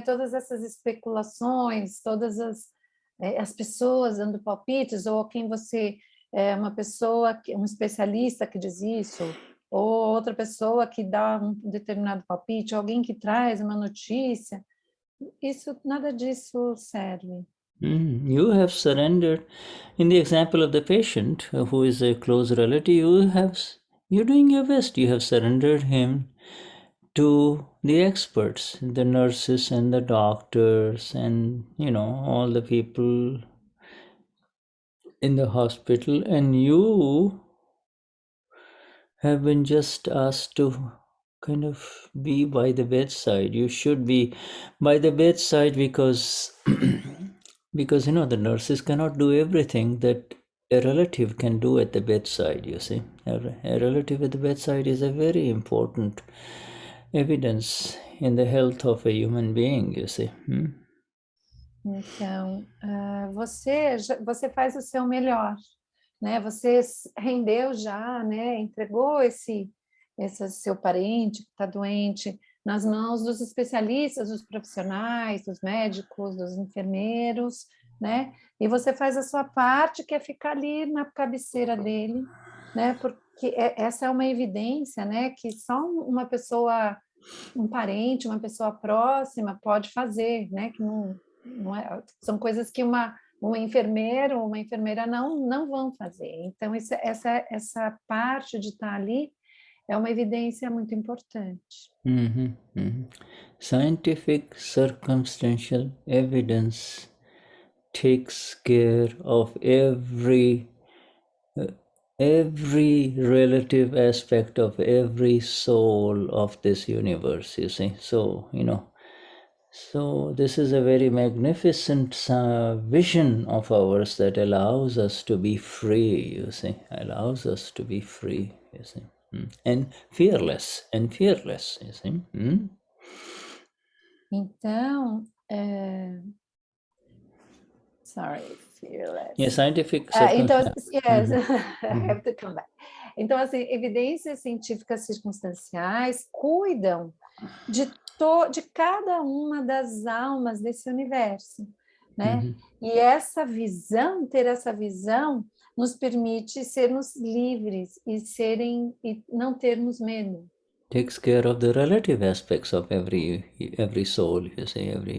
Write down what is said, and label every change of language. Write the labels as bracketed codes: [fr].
[pt] Todas essas especulações, todas as pessoas dando palpites, ou quem você uma pessoa, um especialista que diz isso, ou outra pessoa que dá um determinado palpite, alguém que traz uma notícia, nada disso serve. [en] You have surrendered. In the example of the patient who is a close relative, you're doing your best. You have surrendered him to the experts, the nurses and the doctors, and all the people in the hospital, and you have been just asked to kind of be by the bedside. You should be by the bedside, because the nurses cannot do everything that a relative can do at the bedside, you see. A relative at the bedside is a very important evidence in the health of a human being, you see. [pt] Então, você faz o seu melhor, né? Você rendeu já, né? Entregou esse seu parente que está doente nas mãos dos especialistas, dos profissionais, dos médicos, dos enfermeiros, né? E você faz a sua parte, que é ficar ali na cabeceira dele, né? Porque essa é uma evidência, né? Que só uma pessoa um parente, uma pessoa próxima pode fazer, né? Que não são coisas que um enfermeiro ou uma enfermeira não vão fazer. Então, essa parte de estar ali é uma evidência muito importante. [en] Scientific circumstantial evidence takes care of every relative aspect of every soul of this universe, you see. So, so this is a very magnificent vision of ours that allows us to be free, you see, allows us to be free, you see, and fearless, you see. Então, sorry, fearless. Yeah, scientific [pt] Então, [en] circumstances. yes, I have to come back. [pt] Então, assim, evidências científicas circunstanciais cuidam de cada uma das almas desse universo, né? E ter essa visão, nos permite sermos livres e não termos medo. [en] Takes care of the relative aspects of every soul, you say,